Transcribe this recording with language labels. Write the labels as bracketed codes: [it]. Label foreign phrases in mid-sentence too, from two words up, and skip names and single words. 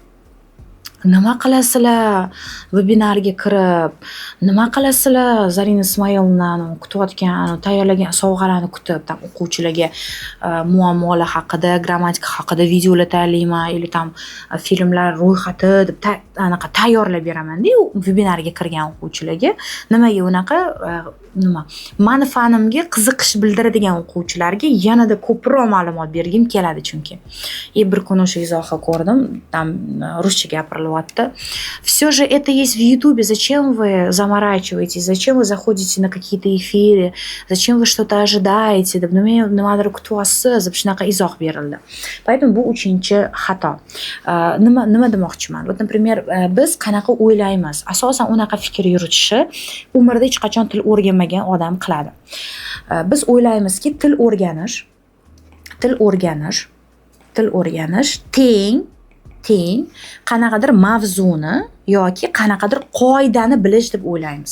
[uz] Nima qilasizlar webinarga kirib, nima qilasizlar Zarina Ismoilovnani kutayotgan, tayyorlagan sovg'alarni kutib, tam o'quvchilarga muammolar haqida, grammatika haqida videolar tayyorlayman, yoki tam filmlar ro'yxati deb anaqa tayyorlab beraman-da webinarga kirgan o'quvchilarga. Nimaga unaqa mani fanimga qiziqish bildiradigan o'quvchilarga yanada ko'proq ma'lumot bergim keladi chunki. Bir kun o'sha izohni ko'rdim, tam ruscha gapirilyapti. [ru] Все же это есть в Ютубе, зачем вы заморачиваетесь, зачем вы заходите на какие-то эфиры, зачем вы что-то ожидаете, [uz] deb nimadir kutyapsiz deb shunaqa izoh berildi. Поэтому bu 3-chi xato. Nima demoqchiman? [ru] Вот, например, [uz] biz qanaqa o'ylaymiz? Asosan unaqa fikr yuritishi umrda hech qachon til o'rganmagan odam qiladi. Biz o'ylaymizki, til o'rganish teng qanaqadir mavzuni yoki qanaqadir qoidani bilish deb o'ylaymiz.